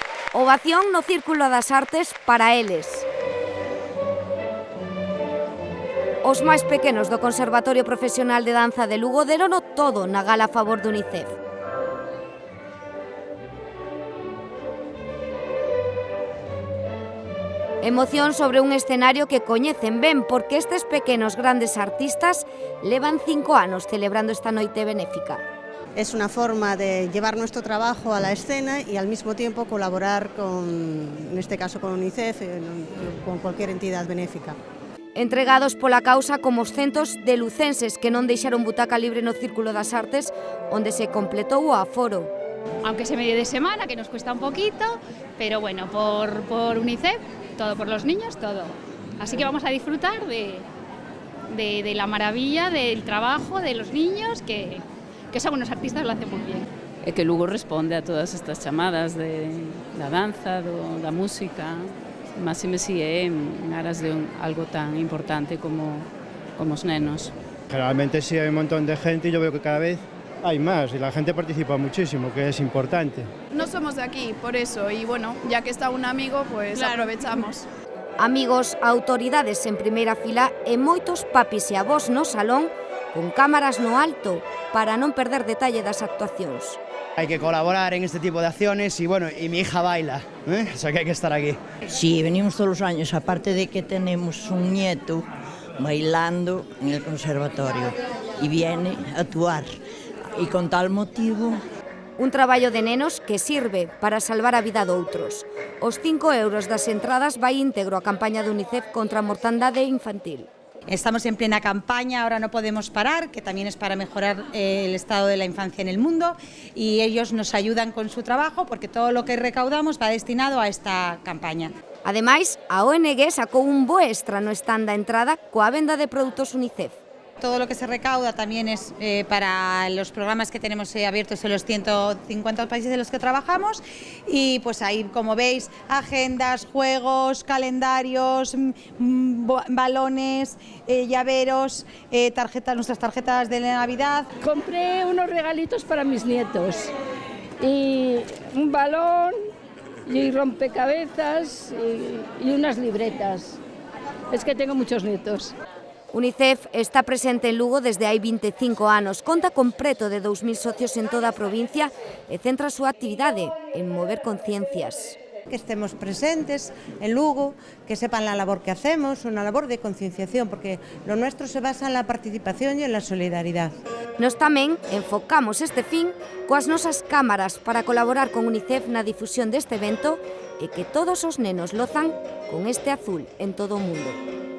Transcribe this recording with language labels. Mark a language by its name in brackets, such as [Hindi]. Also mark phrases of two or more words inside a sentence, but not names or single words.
[Galician] Ovación no Círculo das Artes para eles. Os máis pequenos do Conservatorio Profesional de Danza de Lugo derono todo na gala a favor de UNICEF. Emoción sobre un escenario que coñecen ben porque estes pequenos grandes artistas levan 5 anos celebrando esta noite benéfica. [Spanish] Es una forma de llevar nuestro trabajo a la escena y al mismo tiempo colaborar en este caso con UNICEF, con cualquier entidad benéfica. [Galician] Entregados pola causa como os centos de lucenses que non deixaron butaca libre no Círculo das Artes, onde se completou o aforo. [Spanish] Aunque se medio de semana, que nos cuesta un poquito, pero bueno, por UNICEF, todo por los niños, todo. Así que vamos a disfrutar de la maravilla del trabajo de los niños, que son unos artistas, lo hacen muy bien. [Galician] E que Lugo responde a todas estas chamadas da danza, da música, máxime si é en aras de algo tan importante como os nenos. [Spanish] Generalmente sí hay un montón de gente y yo veo que cada vez hay más y la gente participa muchísimo, que es importante. No somos de aquí, por eso, y bueno, ya que está un amigo, pues claro, aprovechamos. [Galician] Amigos, autoridades en primeira fila e moitos papis e avós no salón con cámaras no alto para non perder detalle das actuacións. [Spanish] Hay que colaborar en este tipo de acciones y bueno, y mi hija baila, o sea que hay que estar aquí. Sí, venimos todos los años, aparte de que tenemos un nieto bailando en el conservatorio y viene a actuar. Y con tal motivo... [Galician] Un traballo de nenos que sirve para salvar a vida doutros. Os 5 euros das entradas vai íntegro a campaña de UNICEF contra a mortandade infantil. [Spanish] Estamos en plena campaña, ahora no podemos parar, que también es para mejorar el estado de la infancia en el mundo, y ellos nos ayudan con su trabajo porque todo lo que recaudamos va destinado a esta campaña. [Galician] Ademais, a ONG sacou un bo extra no stand da entrada coa venda de produtos UNICEF. [Spanish] Todo lo que se recauda también es para los programas que tenemos abiertos en los 150 países en los que trabajamos, y pues ahí, como veis, agendas, juegos, calendarios, balones, llaveros, nuestras tarjetas de Navidad. Compré unos regalitos para mis nietos y un balón y rompecabezas y unas libretas. Es que tengo muchos nietos. [Galician] UNICEF está presente en Lugo desde hai 25 anos, conta con preto de 2.000 socios en toda a provincia e centra a súa actividade en mover conciencias. [Spanish] Que estemos presentes en Lugo, que sepan la labor que hacemos, una labor de concienciación, porque lo nuestro se basa en la participación y en la solidaridad. [Galician] Nos tamén enfocamos este fin coas nosas cámaras para colaborar con UNICEF na difusión deste evento e que todos os nenos lozan con este azul en todo o mundo.